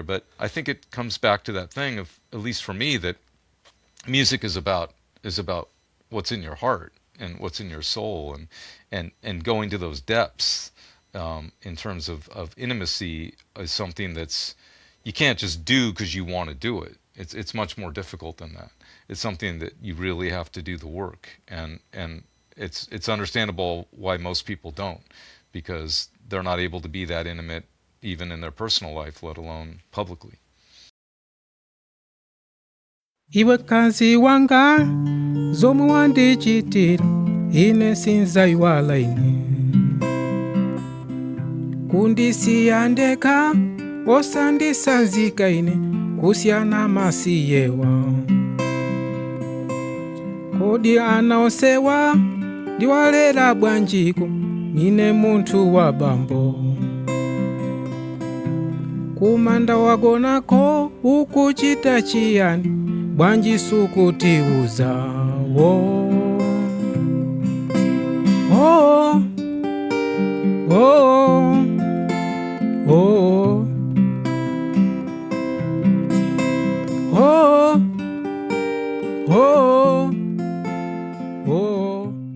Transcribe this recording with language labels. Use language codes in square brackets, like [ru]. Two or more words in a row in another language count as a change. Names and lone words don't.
[en] But I think it comes back to that thing of, at least for me, that music is about what's in your heart and what's in your soul, and going to those depths in terms of intimacy is something that's you can't just do because you want to do it. It's much more difficult than that. It's something that you really have to do the work, and it's understandable why most people don't, because they're not able to be that intimate even in their personal life, let alone publicly. [ny] Iwe kazi wanga zomu wandichitira ine sinzaiwala ine kundisiya ndekha osandisanzika ine kusiyana masiyewa kodi ana onsewa ndiwalera bwanjiko nine munthu wa bambo kumanda wagonako ukuchita chiyani bwanji sukutiuza wo oh, oh, oh, oh, oh, oh.